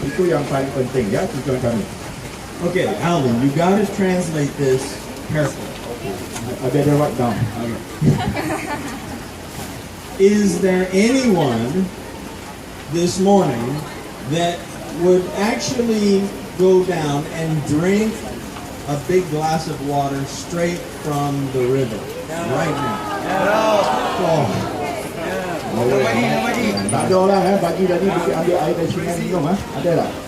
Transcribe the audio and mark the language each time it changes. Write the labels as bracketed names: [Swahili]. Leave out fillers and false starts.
[Malay] Itu yang paling penting ya tujuan kami. [English] Okay, Alvin, you got to translate this carefully. I better write down. Okay. Is there anyone this morning that would actually go down and drink a big glass of water straight from the river right now? Oh. [Malay] Tak ada orang pagi tadi mesti ambil air dari sungai minum ada tak?